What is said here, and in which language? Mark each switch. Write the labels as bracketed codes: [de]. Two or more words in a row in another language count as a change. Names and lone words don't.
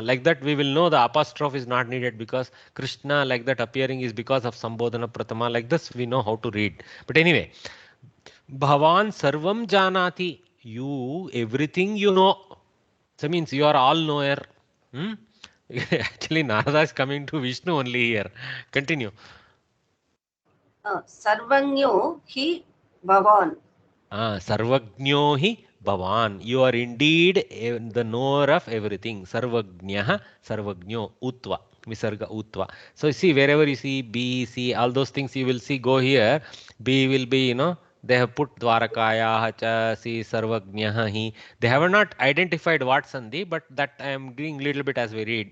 [en] Like that, we will know the apostrophe is not needed because Krishna, like that, appearing is because of [sa] Sambodhana Pratama. [en] Like this, we know how to read. But anyway, [sa] Bhavan Sarvam Janati. [en] You, everything you know. So means you are all knower. Actually, Narada is coming to Vishnu only here. Continue. [sa] Sarvagno hi bhavan. Sarvagno hi bhavan. [en] You are indeed the knower of everything. [sa] Sarvagnya, Sarvagno, Utva. Visarga Utva. [en] So see, wherever you see B, C, all those things you will see go here. B will be, they have put Dwarakaya, Hacha, Si, Sarvagnya, [sa] Hi. [en] They have not identified what Sandhi, but that I am doing little bit as we read.